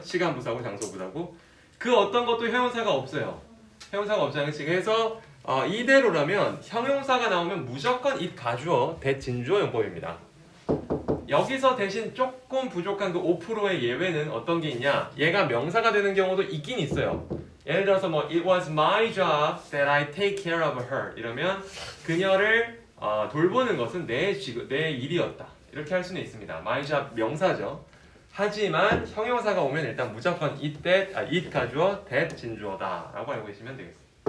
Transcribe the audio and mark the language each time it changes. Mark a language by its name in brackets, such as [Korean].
[Korean] 시간 부사구 장소부사구 그 어떤 것도 형용사가 없어요. 형용사가 없잖아요. 그래서 이대로라면 형용사가 나오면 무조건 it 가주어 that 진주어 용법입니다. 여기서 대신 조금 부족한 그 5%의 예외는 어떤 게 있냐? 얘가 명사가 되는 경우도 있긴 있어요. 예를 들어서 뭐 [English] it was my job that I take care of her [Korean] 이러면 그녀를 돌보는 것은 내 일이었다. 이렇게 할 수는 있습니다. my job 명사죠. 하지만 형용사가 오면 일단 무조건 it 가주어 that 진주어다 라고 알고 계시면 되겠습니다.